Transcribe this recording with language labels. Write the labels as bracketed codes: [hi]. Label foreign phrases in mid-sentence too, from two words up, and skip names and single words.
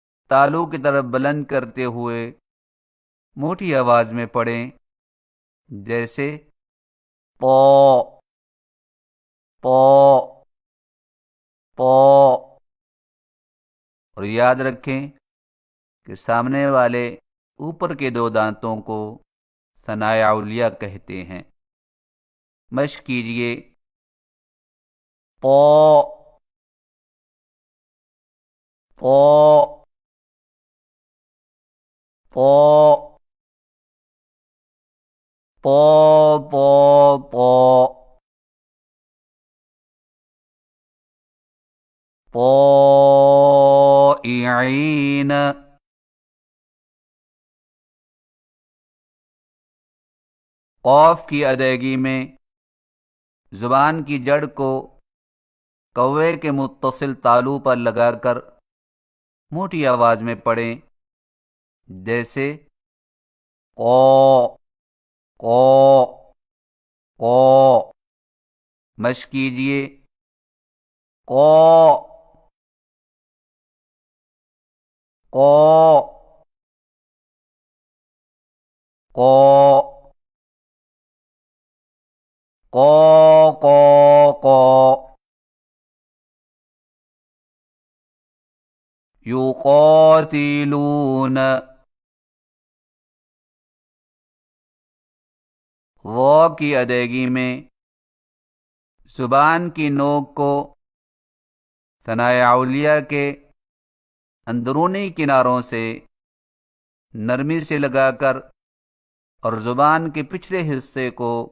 [ur] تالو کی طرف بلند کرتے ہوئے موٹی آواز میں پڑھیں، جیسے پو پو پو۔ اور یاد رکھیں کہ سامنے والے اوپر کے دو دانتوں کو ثنایا علیہ کہتے ہیں۔ مشق کیجئے، پو پو پو پو پو پو پوئعين۔ قاف کی ادائیگی میں زبان کی جڑ کو کوے کے متصل تالو پر لگا کر موٹی آواز میں پڑھیں، جیسے قو قو قو۔ مشق کیجئے، قو قو قو قو قو قو۔ یقاتلون، واو کی ادائیگی میں زبان کی نوک کو ثنایا علیہ کے اندرونی کناروں سے نرمی سے لگا کر اور زبان کے پچھلے حصے کو